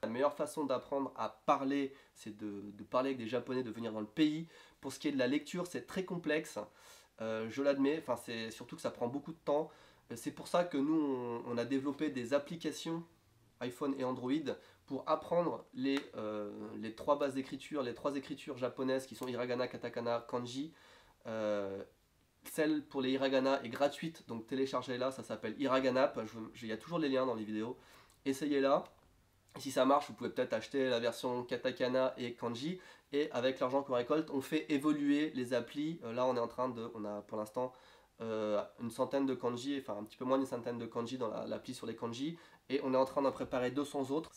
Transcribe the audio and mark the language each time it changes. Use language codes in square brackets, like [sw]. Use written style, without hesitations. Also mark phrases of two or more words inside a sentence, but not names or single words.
[fr] La meilleure façon d'apprendre à parler, c'est de parler avec des Japonais, de venir dans le pays. Pour ce qui est de la lecture, c'est très complexe, je l'admets, enfin, c'est surtout que ça prend beaucoup de temps. C'est pour ça que nous, on a développé des applications iPhone et Android pour apprendre les 3 bases d'écriture, les 3 écritures japonaises qui sont hiragana, katakana, kanji. Celle pour les hiragana est gratuite, donc téléchargez-la, ça s'appelle Hiraganap, il y a toujours les liens dans les vidéos. Essayez-la, si ça marche, vous pouvez peut-être acheter la version katakana et kanji, et avec l'argent qu'on récolte, on fait évoluer les applis. Là on est en train de, on a pour l'instant une centaine de kanji, enfin un petit peu moins d'une centaine de kanji dans l'appli sur les kanji, et on est en train d'en préparer 200 autres.